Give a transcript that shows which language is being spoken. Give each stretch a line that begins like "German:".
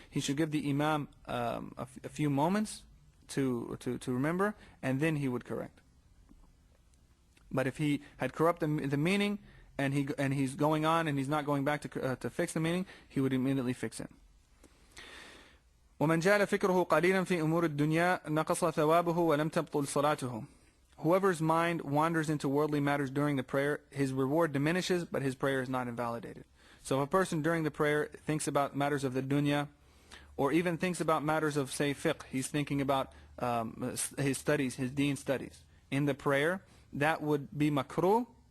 English: He should give the Imam a few moments to remember, and then he would correct. But if he had corrupted the meaning and he's going on and he's not going back to fix the meaning, he would immediately fix it.
Arabic: ومن جعل فكره قليلا في أمور الدنيا نقص ثوابه ولم تبطل صلاته.
English: Whoever's mind wanders into worldly matters during the prayer, his reward diminishes, but his prayer is not invalidated. So if a person during the prayer thinks about matters of the dunya, or even thinks about matters of, say, fiqh, he's thinking about his studies, his deen studies, in the prayer, that would be makruh.